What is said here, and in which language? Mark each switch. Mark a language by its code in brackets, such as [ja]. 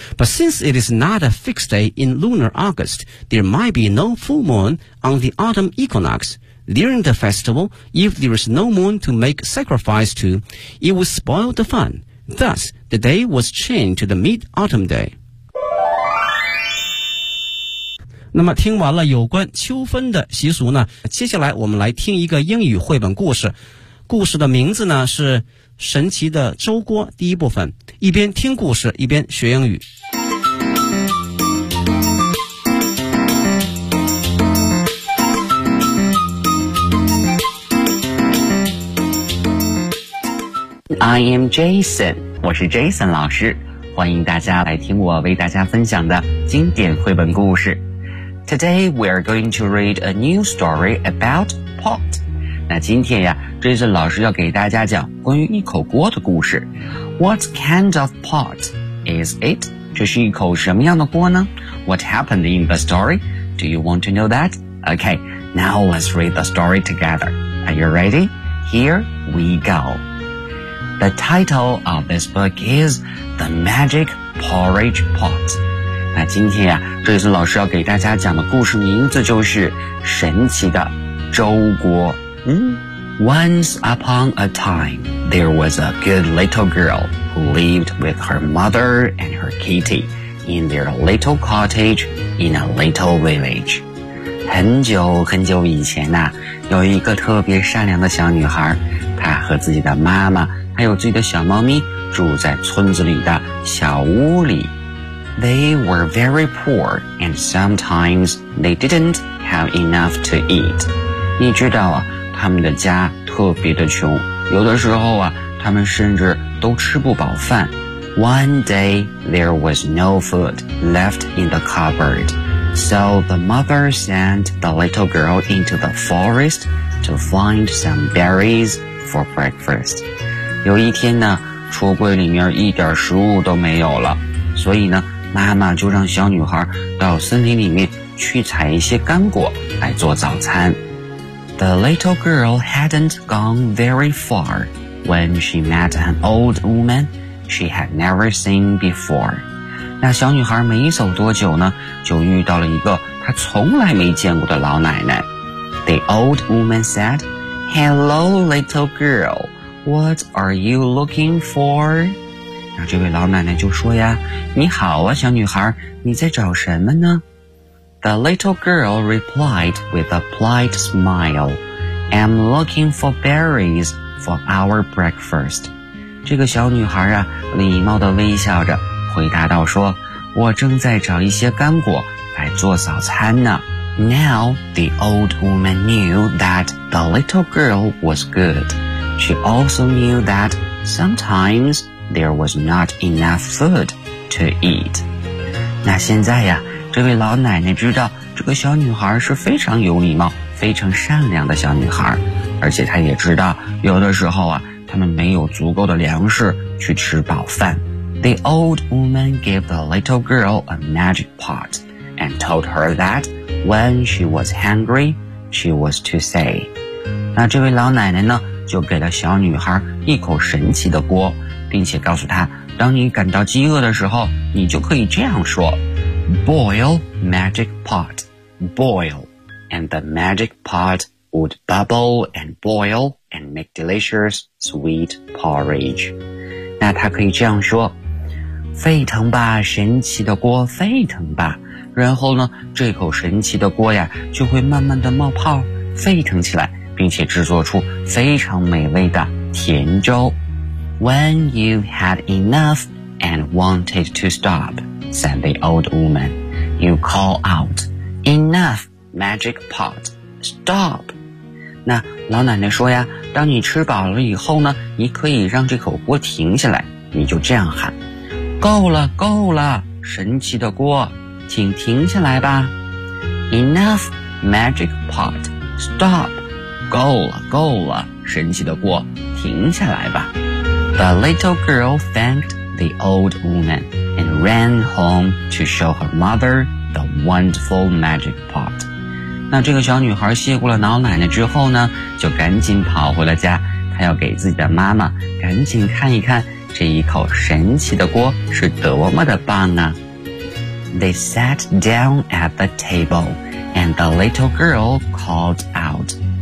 [en] But since it is not a fixed day in lunar August, there might be no full moon on the autumn equinox. During the festival, if there is no moon to make sacrifice to, it would spoil the fun. Thus, the day was changed to the mid-autumn day. [zh] 那么听完了有关秋分的习俗呢，接下来我们来听一个英语绘本故事。故事的名字呢是《神奇的粥锅》第一部分。一边听故事，一边学英语。 [en] I am Jason， [zh] 我是 Jason 老师，欢迎大家来听我为大家分享的经典绘本故事。 [en] Today we are going to read a new story about pot. [zh] 那今天呀，瑞森老师要给大家讲关于一口锅的故事。 [en] What kind of pot is it? [zh] 这是一口什么样的锅呢？ [en] What happened in the story? Do you want to know that? Okay, now let's read the story together. Are you ready? Here we go. The title of this book is The Magic Porridge Pot. [zh] 那今天啊，瑞森老师要给大家讲的故事名字就是神奇的粥锅。 [en] Once upon a time, there was a good little girl who lived with her mother and her kitty in their little cottage in a little village. [zh] 很久很久以前啊，有一个特别善良的小女孩，她和自己的妈妈还有自己的小猫咪住在村子里的小屋里。 [en] They were very poor, and sometimes they didn't have enough to eat. [zh] 你知道啊，他们的家特别的穷，有的时候啊，他们甚至都吃不饱饭。 [en] One day, there was no food left in the cupboard. So the mother sent the little girl into the forest to find some berries for breakfast. [zh] 有一天呢，橱柜里面一点食物都没有了，所以呢妈妈就让小女孩到森林里面去采一些干果来做早餐。 [en] The little girl hadn't gone very far when she met an old woman she had never seen before. [zh] 那小女孩没走多久呢，就遇到了一个她从来没见过的老奶奶。 [en] The old woman said, Hello, little girl, what are you looking for? [zh] 那这位老奶奶就说呀，你好啊小女孩，你在找什么呢？ [en] The little girl replied with a polite smile, I'm looking for berries for our breakfast. [zh] 这个小女孩啊，礼貌地微笑着回答道说，我正在找一些干果来做早餐呢。 [en] Now the old woman knew that the little girl was good. She also knew that sometimes... There was not enough food to eat. [zh] 那现在呀，这位老奶奶知道这个小女孩是非常有礼貌、非常善良的小女孩，而且她也知道有的时候啊，她们没有足够的粮食去吃饱饭。 [en] The old woman gave the little girl a magic pot and told her that when she was hungry, she was to say. [zh] 那这位老奶奶呢，就给了小女孩一口神奇的锅。并且告诉他，当你感到饥饿的时候，你就可以这样说 [en] Boil magic pot, boil, and the magic pot would bubble and boil and make delicious sweet porridge. [zh] 那他可以这样说，沸腾吧，神奇的锅，沸腾吧。然后呢，这口神奇的锅呀，就会慢慢的冒泡，沸腾起来，并且制作出非常美味的甜粥。 [en] When you've had enough and wanted to stop, said the old woman, you call out, Enough, magic pot, stop. [zh] 那老奶奶说呀，当你吃饱了以后呢，你可以让这口锅停下来，你就这样喊，够了，够了，神奇的锅，请停下来吧。 [en] Enough, magic pot, stop. [zh] 够了，够了，神奇的锅，停下来吧。 [en] The little girl thanked the old woman and ran home to show her mother the wonderful magic pot. [zh] 那这个小女孩谢过了老奶奶之后呢，就赶紧跑回了家，她要给自己的妈妈赶紧看一看这一口神奇的锅是多么的棒啊。 [en] They sat down at the table, and the little girl called out.